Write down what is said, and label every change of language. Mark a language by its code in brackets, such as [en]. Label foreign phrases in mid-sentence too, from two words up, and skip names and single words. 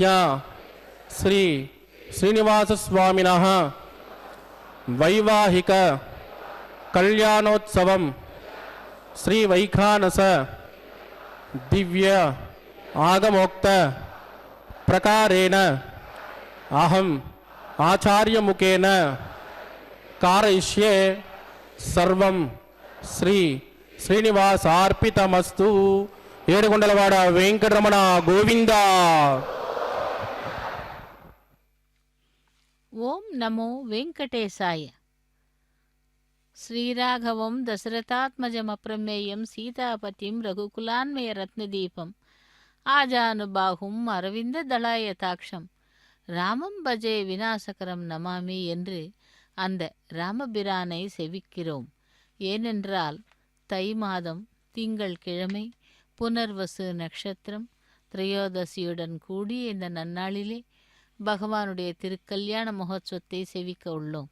[sa] श्री श्रीनिवासस्वामिनः वैवाहिक कल्याणोत्सवं श्री वैखानस दिव्य आगमोक्त प्रकारेण अहम आचार्य मुखेन कारयिष्ये सर्वं श्री శ్రీనివాసార్పితమస్తు. [te] ఏడుకొండలవాడ వెంకటరమణ గోవింద. [sa] ఓం నమో వెంకటేశాయ. శ్రీరాఘవం దశరథాత్మజమప్రమేయం సీతాపతిం రఘుకులాన్వయ రత్నదీపం ஆஜானுபாகும் அரவிந்த தளாயதாட்சம் ராமம் பஜே விநாசகரம் நமாமி [ta] என்று அந்த ராமபிரானை செவிக்கிறோம். ஏனென்றால் தை மாதம் திங்கள் கிழமை புனர்வசு நட்சத்திரம் திரையோதசியுடன் கூடிய இந்த நன்னாளிலே பகவானுடைய திருக்கல்யாண மகோத்சவத்தை செவிக்க உள்ளோம்.